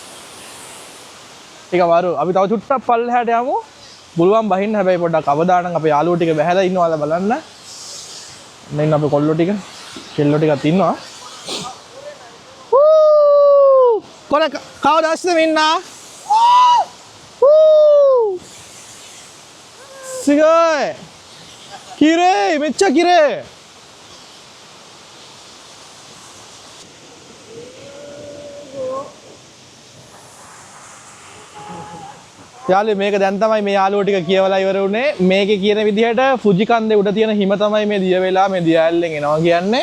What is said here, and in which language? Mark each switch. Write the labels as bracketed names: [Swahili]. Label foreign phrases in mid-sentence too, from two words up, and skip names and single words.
[Sinhala] ඒක වරු. අපි තව චුට්ටක් පල්ලෙහාට යමු. බුලුවන් බහින්න හැබැයි පොඩ්ඩක් අවදානම් අපේ යාළුවෝ ටික බහැලා ඉන්නවාද බලන්න. මෙන්න අපේ කොල්ලෝ ටික, කෙල්ලෝ ටිකත් ඉන්නවා. කොල කවුද ඇස්සේ මෙන්නා? Sigoi! Kirei! [Japanese] めっちゃ綺麗! [Sinhala] යාළුවෝ මේක දැන් තමයි මේ යාළුවෝ ටික කියවලා ඉවර වුණේ. මේකේ කියන විදිහට ෆුජි කන්දේ උඩ තියෙන හිම තමයි මේ දිය වෙලා මේ දිය ඇල්ලෙන් එනවා කියන්නේ.